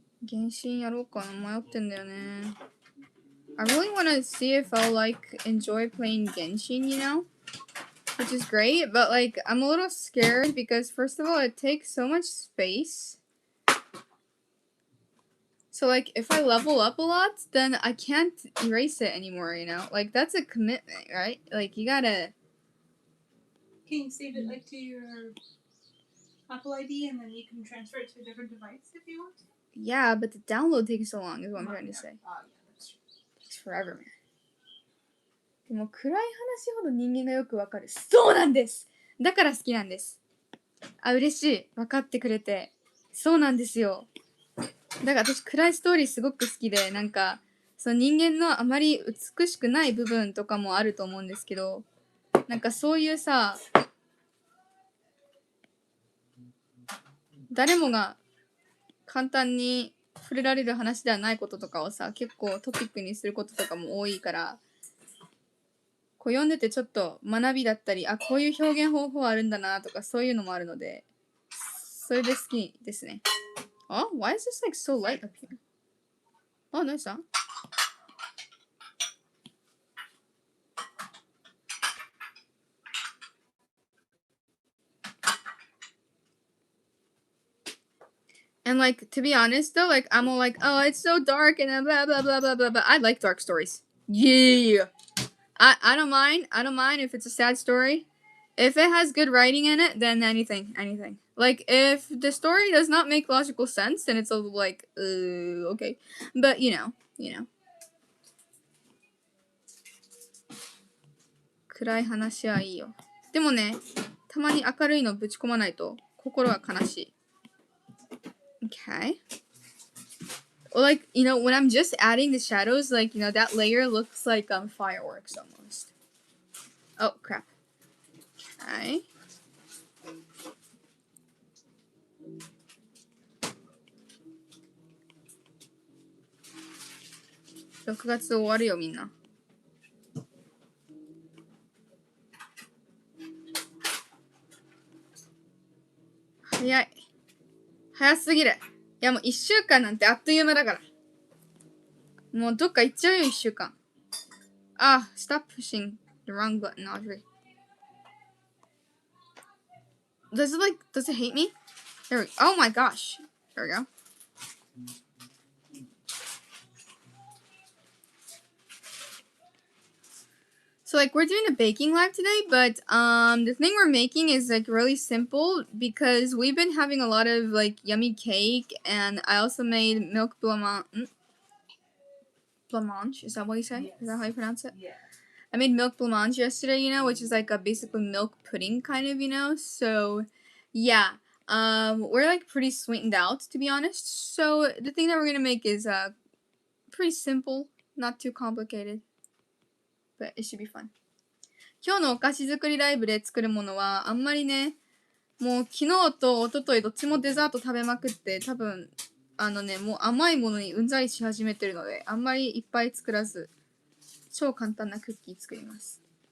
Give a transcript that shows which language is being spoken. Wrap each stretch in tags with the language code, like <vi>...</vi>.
<ja>原神やろうかな迷ってんだよね。</ja> <en>I really want to see if I'll like enjoy playing Genshin, you know? Which is great, but like I'm a little scared because first of all it takes so much space. So like if I level up a lot, then I can't erase it anymore, you know? Like that's a commitment, right? Like you gotta... Can you save it like to your Apple ID and then you can transfer it to a different device if you want to? Yeah, but the download takes so long is what I'm trying to say. Yeah, that's true. It's forever, man.</en> <ja>でも暗い話ほど人間がよくわかる。そうなんです。だから好きなんです。あ、嬉しい。分かってくれて。そうなんですよ。だから私暗いストーリーすごく好きで、なんかその人間のあまり美しくない部分とかもあると思うんですけど、なんかそういうさ、誰もが簡単に触れられる話ではないこととかをさ、結構トピックにすることとかも多いから、こう読んでてちょっと学びだったり、あ、こういう表現方法あるんだなとかそういうのもあるので、それで好きですね。</ja> <en>あ、why is this like so light up here?</en> <ja>あ、何した？</ja> <en>And like to be honest though, like I'm all like, oh, it's so dark and blah blah blah blah blah blah. I like dark stories. Yeah. I don't mind. I don't mind if it's a sad story. If it has good writing in it, then anything. Like if the story does not make logical sense, then it's a little like, okay. But you know.</en> <ja>暗い話はいいよ。でもね、たまに明るいのぶち込まないと心は悲しい。</ja> <en>Okay. Or like, you know, when I'm just adding the shadows, like, you know, that layer looks like fireworks almost. Oh, crap. Okay.</en> <ja>6月終わるよ、みんな。早い。早すぎる。いやもう1週間なんてあっという間だから。もうどっか行っちゃうよ、1週間。</ja> <en>Ah, stop pushing the wrong button, Audrey. Does it hate me? There we go. Oh my gosh. There we go. So like we're doing a baking live today, but the thing we're making is like really simple because we've been having a lot of like yummy cake, and I also made milk blancmange. Blancmange, is that what you say? Yes. Is that how you pronounce it? Yeah. I made milk blancmange yesterday, you know, which is like a basically milk pudding kind of, you know. So yeah, we're like pretty sweetened out to be honest. So the thing that we're gonna make is pretty simple, not too complicated, but it should be fun.</en> <ja>今日のお菓子作りライブで作るものはあんまりね、もう昨日と一昨日どっちもデザート食べまくって多分もう甘いものにうんざりし始めてるのであんまりいっぱい作らず超簡単なクッキー作ります。</ja>